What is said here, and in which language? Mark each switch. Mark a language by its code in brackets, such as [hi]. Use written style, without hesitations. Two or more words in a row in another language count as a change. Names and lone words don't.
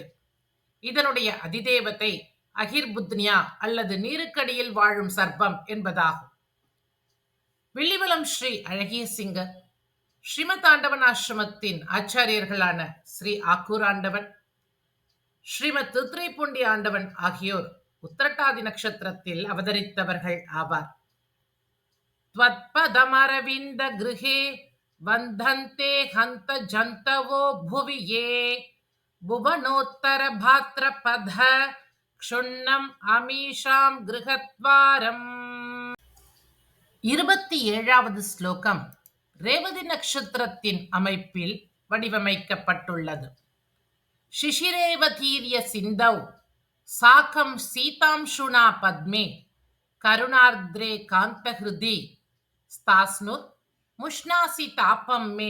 [ta] இதனுடைய அதிதேவத்தை அகிர்புத்னியா அல்லது நீருக்கடியில் வாழும் சர்ப்பம் என்பதாகும். வில்லிவலம் ஸ்ரீ அழகிய சிங்கர், ஸ்ரீமதாண்டவன் ஆசிரமத்தின் ஆச்சாரியர்களான ஸ்ரீ ஆக்கூராண்டவன், ஸ்ரீமத் திருத்துறைப்பூண்டி ஆண்டவன் ஆகியோர் உத்திரட்டாதி நட்சத்திரத்தில் அவதரித்தவர்கள் ஆவார். [sa] त्वत्पदमरविन्द गृहे वन्दन्ते हन्त जन्तवो भुवि ये भुवनोत्तर भाद्रपद क्षुण्णम् अमीषां गृहद्वारम्. [ta] 27வது ஸ்லோகம் ரேவதி நட்சத்திரத்தின் அமைப்பில் வடிவமைக்கப்பட்டுள்ளது. [sa] शिशिरेवतीर्य सिन्धौ साकं शीतांशुना पद्मे करुणार्द्रे कान्तहृदि स्थास्नुर् मुष्णासि तापं मे.